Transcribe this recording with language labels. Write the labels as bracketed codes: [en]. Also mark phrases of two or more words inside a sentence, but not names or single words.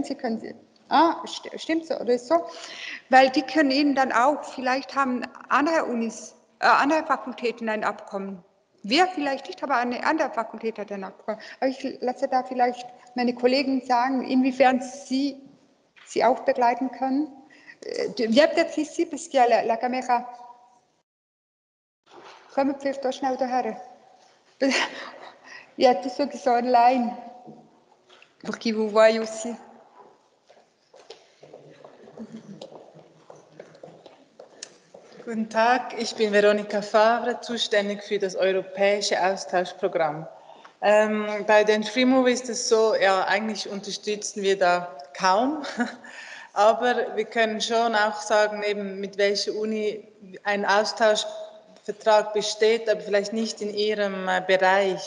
[de] Sie können, stimmt so oder ist so, weil die können Ihnen dann auch, vielleicht haben andere Unis, andere Fakultäten ein Abkommen. Wir vielleicht nicht, aber eine andere Fakultät hat ein Abkommen. Aber ich lasse da vielleicht meine Kollegen sagen, inwiefern sie auch begleiten können. [fr] Viens peut-être ici, parce qu'il y a la caméra. [de] Komm, pfeift da schnell daher. [fr] Il y a tous ceux qui sont online, pour qu'ils vous voient aussi. [de] Guten Tag, ich bin Veronika Favre, zuständig für das europäische Austauschprogramm. Bei den FreeMove ist es so, ja, eigentlich unterstützen wir da kaum, aber wir können schon auch sagen, eben mit welcher Uni ein Austauschvertrag besteht, aber vielleicht nicht in ihrem Bereich.